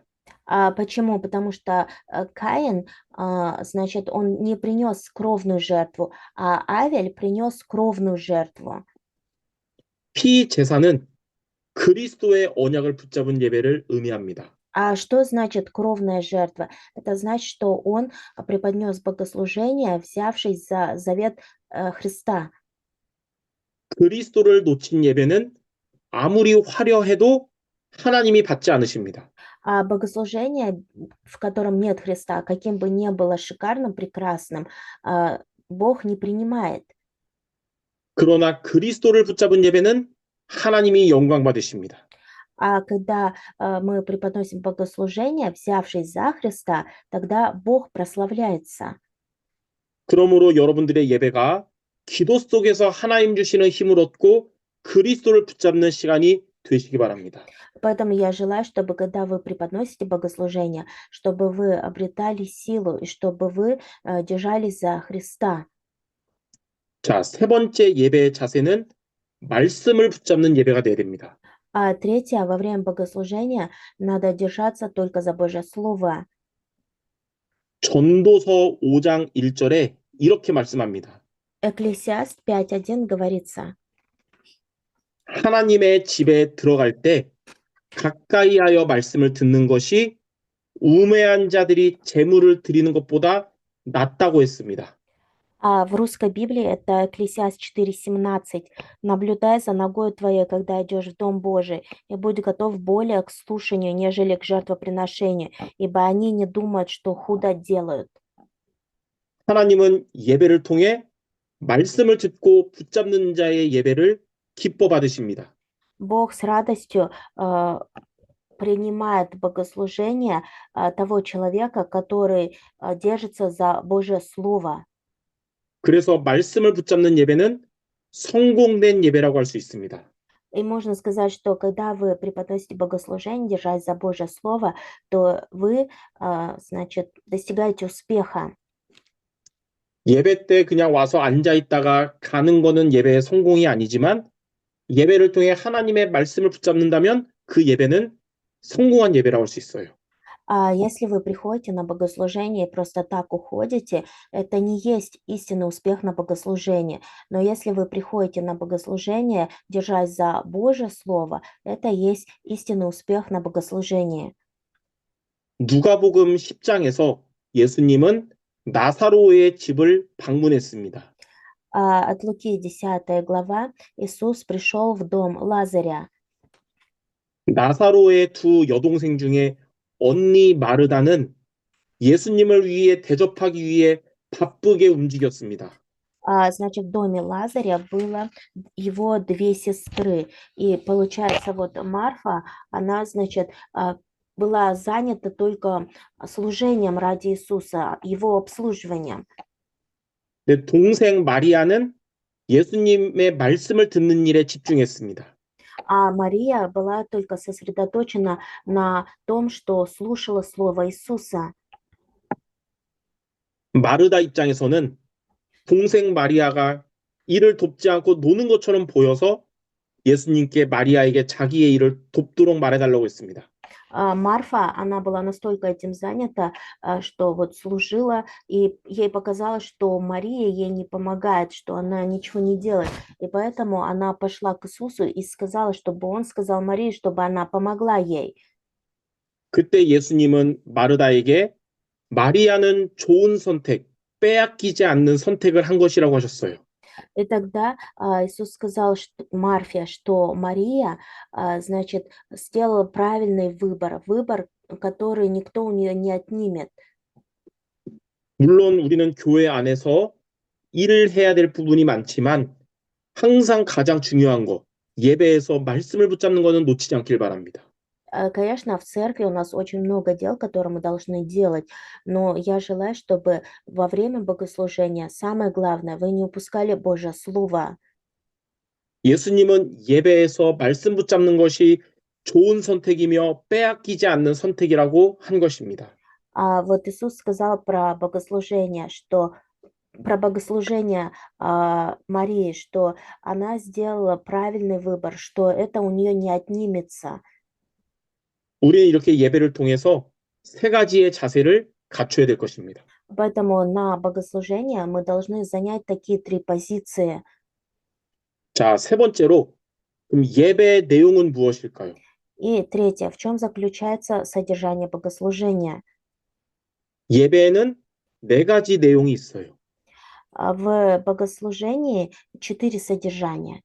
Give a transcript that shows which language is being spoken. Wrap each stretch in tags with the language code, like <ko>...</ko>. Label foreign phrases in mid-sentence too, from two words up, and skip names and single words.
<ru>Почему? Потому что Каин, значит, он не принес кровную жертву, а Авель принес кровную жертву.</ru> <ko>피제사는 그리스도의 언약을 붙잡은 예배를 의미합니다.</ko> <ru>А что значит кровная жертва? Это значит, что он преподнес богослужение, взявшись за завет Христа.</ru> <ko>그리스도를 놓친 예배는 아무리 화려해도 하나님이 받지 않으십니다.</ko> <ru>А богослужение, в котором нет Христа, каким бы ни было шикарным, прекрасным, Бог не принимает.</ru> <ko>그러나 그리스도를 붙잡은 예배는 하나님이 영광 받으십니다.</ko> <ru>А когда мы преподносим богослужение, взявшись за Христа, тогда Бог прославляется.</ru> <ko>그러므로 여러분들의 예배가 기도 속에서 하나님 주시는 힘을 얻고 그리스도를 붙잡는 시간이 되시기 바랍니다.</ko> <ru>Поэтому я желаю, чтобы когда вы преподносите богослужение, чтобы вы обретали силу и чтобы вы держались за Христа.</ru> <ko>자, 세 번째 예배의 자세는 말씀을 붙잡는 예배가 되어야 됩니다.</ko> <ru>А третье, во время богослужения надо держаться только за Божье Слово.</ru> <ko>전도서 5장 1절에 이렇게 말씀합니다.</ko> <ru>Экклесиаст 5:1 говорится:</ru> <ko>하나님의 집에 들어갈 때 가까이 하여 말씀을 듣는 것이 우매한 자들이 제물을 드리는 것보다 낫다고 했습니다.</ko> <ru>А в русской Библии это Экклесиаст 4:17. «Наблюдай за ногою твоей, когда идешь в Дом Божий, и будь готов более к слушанию, нежели к жертвоприношению, ибо они не думают, что худо делают».</ru> <ko>하나님은 예배를 통해 말씀을 듣고 붙잡는 자의 예배를 기뻐 받으십니다.</ko> <ru>Бог с радостью принимает богослужение того человека, который держится за Божье Слово.</ru> <ko>그래서 말씀을 붙잡는 예배는 성공된 예배라고 할 수 있습니다.</ko> <ru>И можно сказать, что когда вы преподносите богослужение, держась за Божье Слово, то вы, значит, достигаете успеха.</ru> <ko>예배 때 그냥 와서 앉아 있다가 가는 거는 예배의 성공이 아니지만 예배를 통해 하나님의 말씀을 붙잡는다면 그 예배는 성공한 예배라고 할 수 있어요.</ko> <ru>А если вы приходите на богослужение и просто так уходите, это не есть истинный успех на богослужении. Но если вы приходите на богослужение, держась за Божье Слово, это есть истинный успех на богослужении.</ru> <ko>누가복음 10장에서 예수님은 나사로의 집을 방문했습니다.</ko> <ru>От Луки 10 глава Иисус пришел в дом Лазаря.</ru> <ko>나사로의 두 여동생 중에 언니 마르다는 예수님을 위해 대접하기 위해 바쁘게 움직였습니다.</ko> <ru>Значит, в доме Лазаря было его две сестры. И получается, вот Марфа, она, значит, была занята только служением ради Иисуса, его обслуживанием.</ru> <ko>내 동생 마리아는 예수님의 말씀을 듣는 일에 집중했습니다.</ko> <ru>А Мария была только сосредоточена на том, что слушала слово Иисуса.</ru> <ko>마르다 입장에서는 동생 마리아가 일을 돕지 않고 노는 것처럼 보여서 예수님께 마리아에게 자기의 일을 돕도록 말해달라고 했습니다.</ko> <ru>Марфа, она была настолько этим занята, что вот служила, и ей показалось, что Мария ей не помогает, что она ничего не делает. И поэтому она пошла к Иисусу и сказала, чтобы он сказал Марии, чтобы она помогла ей.</ru> <ko>그때 예수님은 마르다에게 마리아는 좋은 선택, 빼앗기지 않는 선택을 한 것이라고 하셨어요.</ko> <ru>И тогда Иисус сказал Марфе, что Мария, значит, сделала правильный выбор, выбор, который никто у нее не отнимет.</ru> <ko>물론 우리는 교회 안에서 일을 해야 될 부분이 많지만 항상 가장 중요한 거, 예배에서 말씀을 붙잡는 거는 놓치지 않길 바랍니다.</ko> <ru>Конечно, в церкви у нас очень много дел, которые мы должны делать, но я желаю, чтобы во время богослужения самое главное, вы не упускали Божье Слово.</ru> <ko>예수님은 예배에서 말씀 붙잡는 것이 좋은 선택이며 빼앗기지 않는 선택이라고 한 것입니다.</ko> <ru>Вот Иисус сказал про богослужение Марии, что она сделала правильный выбор, что это у нее не отнимется.</ru> <ko>우리는 이렇게 예배를 통해서 세 가지의 자세를 갖춰야 될 것입니다.</ko> <ru>Поэтому на богослужение мы должны занять такие три позиции.</ru> <ko>자, 세 번째로 그럼 예배의 내용은 무엇일까요?</ko> <ru>И третье, в чем заключается содержание богослужения?</ru> <ko>예배에는 네 가지 내용이 있어요.</ko> <ru>В богослужении 4 содержания.</ru>